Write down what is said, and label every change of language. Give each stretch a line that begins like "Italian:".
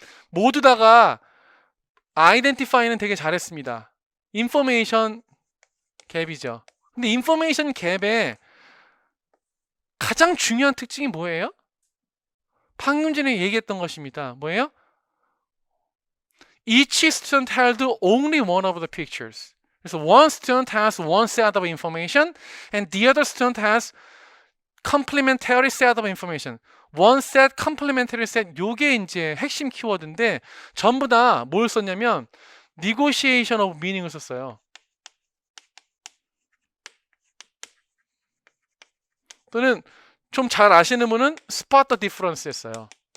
Korean: 모두 다가 identify는 되게 잘했습니다. information 갭이죠. 근데 information 갭의 가장 중요한 특징이 뭐예요? 방금 전에 얘기했던 것입니다. 뭐예요?
English: Each student held only one of the pictures.
Korean: 그래서
English: one student has one set of information and the other student has complementary set of information. one set, complementary set
Korean: 요게 이제 핵심 키워드인데 전부 다 뭘 썼냐면 negotiation of meaning을 썼어요. 또는 좀 잘 아시는 분은 spot the difference 했어요.